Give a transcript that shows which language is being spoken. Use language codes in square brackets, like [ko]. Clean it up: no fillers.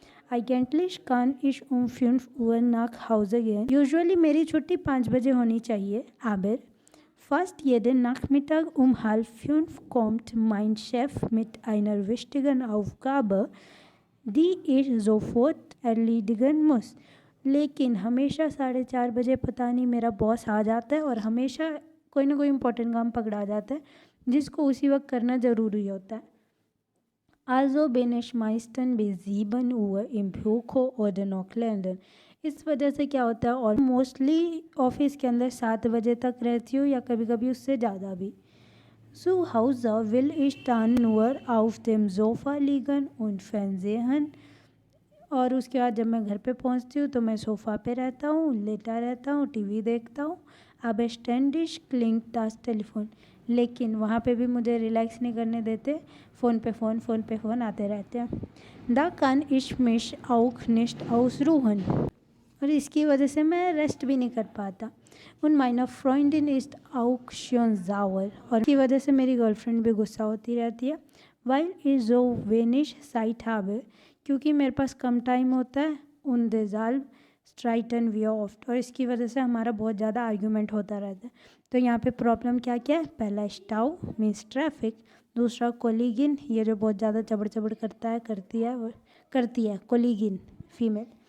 [de] Eigentlich kann ich 5 Uhr nach Hause gehen. Usually [hi] मेरी छुट्टी 5 बजे होनी चाहिए, [de] aber fast jeden Nachmittag 4:30 kommt mein Chef mit einer wichtigen Aufgabe, die ich sofort erledigen muss. [hi] लेकिन हमेशा 4:30 बजे पता नहीं मेरा बॉस आ जाता है और हमेशा कोई ना कोई इम्पोर्टेंट काम पकड़ा जाता है जिसको उसी वक्त करना ज़रूरी होता है। [de] Also bin ich meistens bis 7 Uhr im Büro oder noch länger. [hi] इस वजह से क्या होता है, और मोस्टली ऑफिस के अंदर 7 बजे तक रहती हूँ या कभी कभी उससे ज़्यादा भी। [de] Zu Hause will ich dann nur auf dem Sofa liegen und Fernsehen. [hi] और उसके बाद जब मैं घर पे पहुंचती हूँ तो मैं सोफ़ा पे रहता हूँ, लेटा रहता हूँ, टीवी देखता हूँ। [de] aber ständig klingt das Telefon। [hi] लेकिन वहाँ पे भी मुझे रिलैक्स नहीं करने देते, फ़ोन पे फ़ोन आते रहते हैं। [de] Da kann ich mich auch nicht ausruhen। [hi] और इसकी वजह से मैं रेस्ट भी नहीं कर पाता। [de] Und meine Freundin ist auch schon sauer। [hi] और इसकी वजह से मेरी गर्लफ्रेंड भी गुस्सा होती रहती है। [de] Weil ich so wenig Zeit habe। [hi] क्योंकि मेरे पास कम टाइम होता है। [de] Und deshalb streiten wir oft। [hi] और इसकी वजह से हमारा बहुत ज़्यादा आर्ग्यूमेंट होता रहता है। तो यहाँ पे प्रॉब्लम क्या क्या है? पहला स्टाउ मीन्स ट्रैफिक, दूसरा कोलिगिन, ये जो बहुत ज़्यादा चबड़ चबड़ करता है करती है कोलिगिन फीमेल।